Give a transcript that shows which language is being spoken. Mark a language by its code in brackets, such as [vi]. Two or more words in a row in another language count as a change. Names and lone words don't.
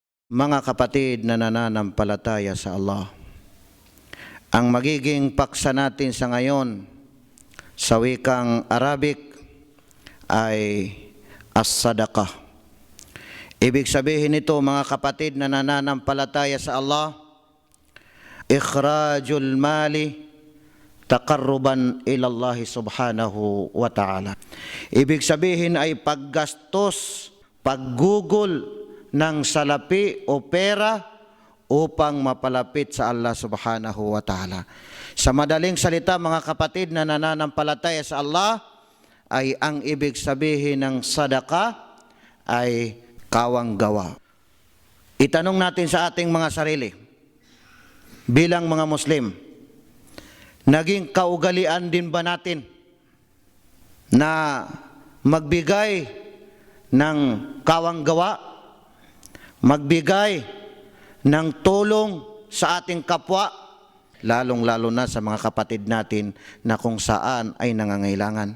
[tl] Mga kapatid na nananampalataya sa Allah, ang magiging paksa natin sa ngayon sa wikang Arabic ay as-sadaqah. Ibig sabihin nito, mga kapatid na nananampalataya sa Allah, [ar] إخراج المال تقربا إلى الله سبحانه وتعالى. [tl] Ibig sabihin ay paggastos, paggugol ng salapi o pera upang mapalapit sa Allah [ar] سبحانه وتعالى. [tl] Sa madaling salita, mga kapatid na nananampalataya sa Allah, ay ang ibig sabihin ng sadaka ay kawang gawa. Itanong natin sa ating mga sarili, bilang mga Muslim, naging kaugalian din ba natin na magbigay ng kawang gawa, magbigay ng tulong sa ating kapwa, lalong-lalo na sa mga kapatid natin na kung saan ay nangangailangan?